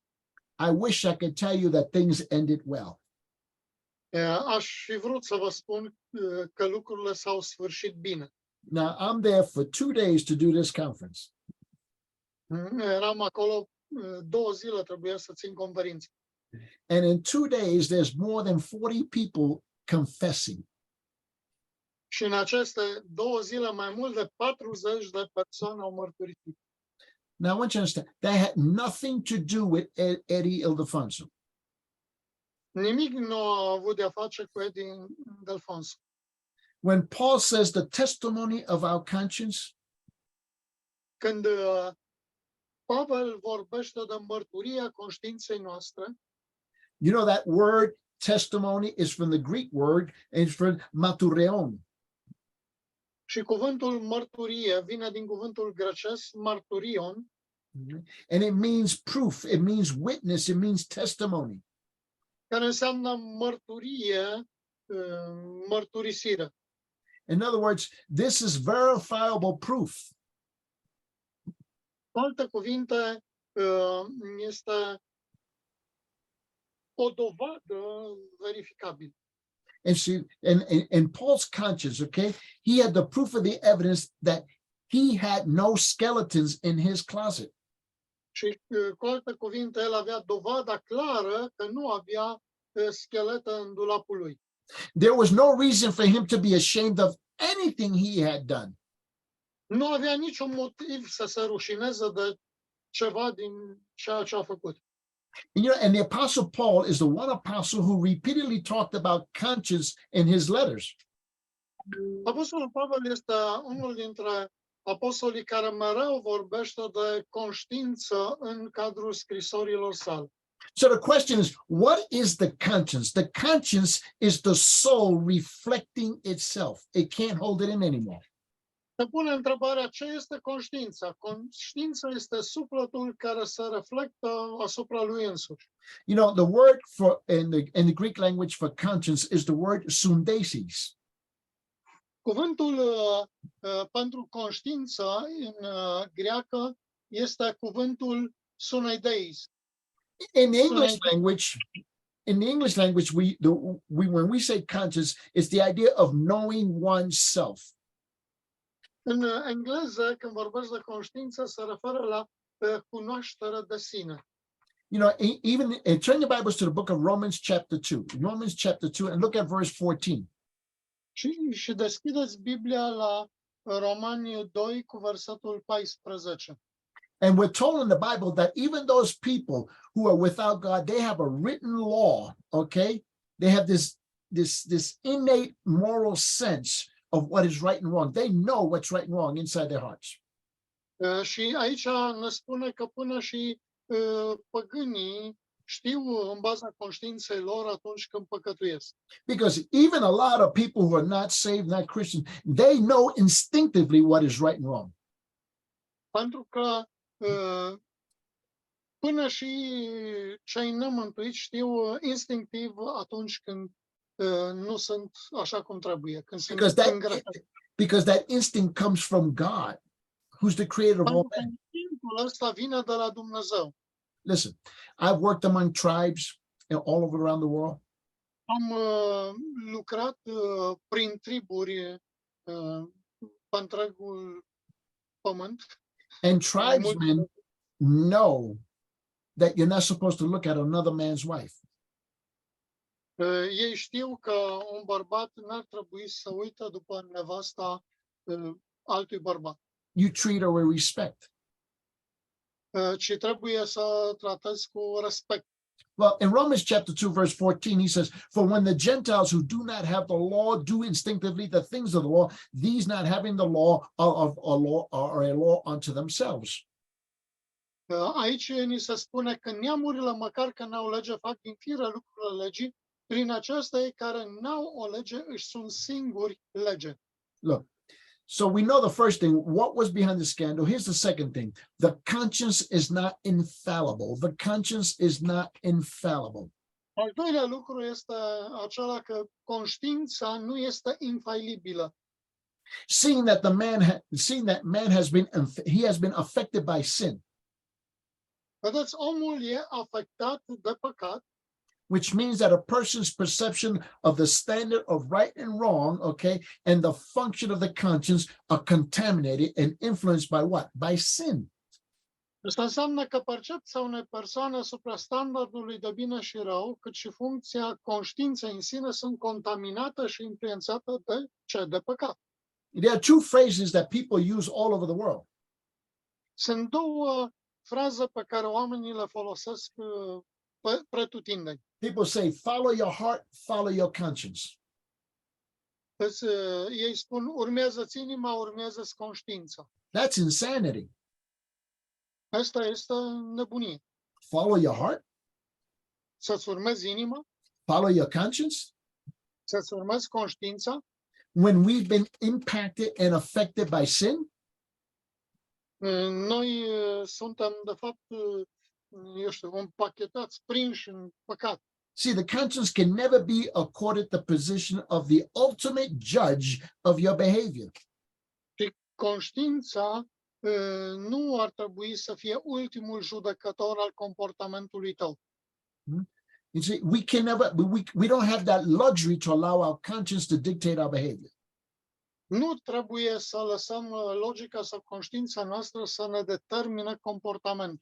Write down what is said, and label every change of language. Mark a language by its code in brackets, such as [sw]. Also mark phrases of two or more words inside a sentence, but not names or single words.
[en] I wish I could tell you that things ended well. [ro] Aș fi vrut să vă spun că lucrurile s-au sfârșit bine. [en] Now, I'm there for 2 days to do this conference. [ro] Eram acolo 2 zile, trebuia să țin conferință. [en] And in 2 days, there's more than 40 people confessing. [ro] Și în aceste 2 zile, mai mult de 40 de persoane au mărturisit. [en] Now, I want you to understand, that had nothing to do with Eddie Ildefonso. [ro] Nimic nu a avut de-a face cu Eddie Ildefonso. [en] When Paul says the testimony of our conscience, [ro] Când Pavel vorbește de mărturia conștiinței noastre, [en] you know that word testimony is from the Greek word, and it's from martureon. [ro] și cuvântul mărturie vine din cuvântul grecesc marturion, [en] And it means proof, it means witness, it means testimony. [ro] care înseamnă mărturie, mărturisire. [en] In other words, this is verifiable proof. [ro] Cu alte cuvinte, este o dovadă verificabilă. [en] And see, in Paul's conscience, okay, he had the proof of the evidence that he had no skeletons in his closet. [ro] Și cu alte cuvinte, el avea dovada clară că nu avea schelete în dulapul lui. [en] There was no reason for him to be ashamed of anything he had done. [ro] Nu avea niciun motiv să se rușineze de ceva din ceea ce a făcut. [en] And, you know, and the Apostle Paul is the one apostle who repeatedly talked about conscience in his letters. [ro] Apostolul Pavel este unul dintre apostolii care mereu vorbește de conștiință în cadrul scrisorilor sale. [en] So the question is, what is the conscience? The conscience is the soul reflecting itself. It can't hold it in anymore. [ro] Se pune întrebarea ce este conștiința. Conștiința este sufletul care se reflectă asupra lui însuși. [en] You know, the word for in the Greek language for conscience is the word sundesis. [ro] Cuvântul pentru conștiință în greacă este cuvântul suneideis. [en] In the English language, when we say conscience, it's the idea of knowing oneself. [ro] În engleză, când vorbesc de conștiință, se referă la cunoaștere de sine. [en] You know, even turn your Bibles to the book of Romans chapter 2. Romans chapter 2, and look at verse 14. [ro] Și deschideți Biblia la Romani 2 cu versetul 14. [en] And we're told in the Bible that even those people who are without God, they have a written law, okay? They have this innate moral sense of what is right and wrong. They know what's right and wrong inside their hearts. [ro] Și aici ne spune că până și păgânii știu în baza conștiinței lor atunci când păcătuiesc. [en] Because even a lot of people who are not saved, not Christian, they know instinctively what is right and wrong. [ro] Pentru că până și cei nemântuiți știu instinctiv atunci când nu sunt așa cum trebuie, când sunt îngreșați. [en] Because that instinct comes from God, who's the creator of all men. [ro] Instinctul ăsta vine de la Dumnezeu. [en] Listen, I've worked among tribes all over around the world. [ro] Am lucrat prin triburi pe întregul pământ. [en] And tribesmen know that you're not supposed to look at another man's wife. [ro] Ei știu că un bărbat n-ar trebui să uite după nevasta altui bărbat. [en] You treat her with respect. [ro] Ci trebuie să tratezi cu respect. [en] Well, in Romans chapter 2, verse 14, he says, for when the Gentiles who do not have the law do instinctively the things of the law, these not having the law are a law unto themselves. [ro] Aici ni se spune că neamurile, măcar că n-au lege, fac din fire lucrurile legii, prin aceasta ei care n-au o lege își sunt singuri lege. [en] Look, so we know the first thing, what was behind the scandal. Here's the second thing. The conscience is not infallible. The conscience is not infallible. [ro] Al doilea lucru este acela că conștiința nu este infailibilă. [en] Seeing that man has been affected by sin. [ro] Vedeți, omul e afectat de păcat, [en] which means that a person's perception of the standard of right and wrong, okay, and the function of the conscience are contaminated and influenced by what? By sin. [ro] Asta înseamnă că percepția unei persoane asupra standardului de bine și rău, cât și funcția conștiinței în sine sunt contaminate și influențate de ce? De păcat. [en] There are two phrases that people use all over the world. [ro] Sunt două fraze pe care oamenii le folosesc pretutindeni. [en] People say, follow your heart, follow your conscience. [ro] Ei spun, urmează-ți inima, urmează-ți conștiința. [en] That's insanity. [ro] Asta este nebunie. [en] Follow your heart, [ro] Să-ți urmezi inima, [en] follow your conscience. [ro] să-ți urmezi conștiința. [en] When we've been impacted and affected by sin, [ro] Noi suntem, de fapt, eu știu, împachetați, prinși în păcat. [en] see, the conscience can never be accorded the position of the ultimate judge of your behavior. [ro] Și conștiința nu ar trebui să fie ultimul judecător al comportamentului tău. [en] You see, we don't have that luxury to allow our conscience to dictate our behavior. [ro] Nu trebuie să lăsăm logica sau conștiința noastră să ne determine comportamentul.